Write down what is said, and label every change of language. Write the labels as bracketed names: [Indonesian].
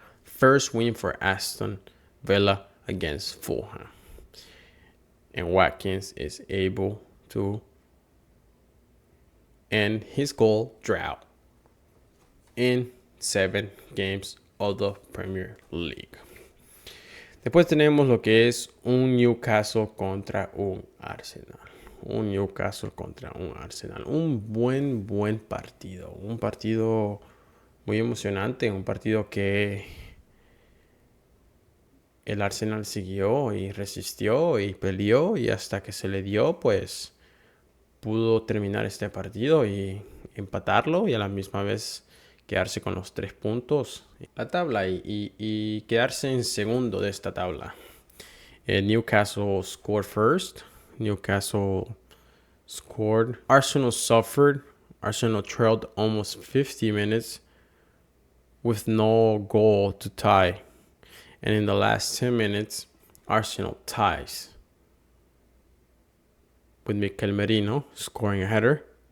[English] First win for Aston Villa against Fulham. And Watkins is able to end his goal drought in 7 games of the Premier League. [Spanish] Después tenemos lo que es un Newcastle contra un Arsenal. Un Newcastle contra un Arsenal. Un buen partido. Un partido muy emocionante. Un partido que el Arsenal siguió y resistió y peleó. Y hasta que se le dio, pues pudo terminar este partido y empatarlo. Y a la misma vez quedarse con los 3 puntos la tabla y quedarse en segundo de esta tabla. [English] Newcastle scored first. Newcastle scored. Arsenal suffered. Arsenal trailed almost 50 minutes with no goal to tie. And in the last 10 minutes, Arsenal ties with Mikel Merino scoring a header.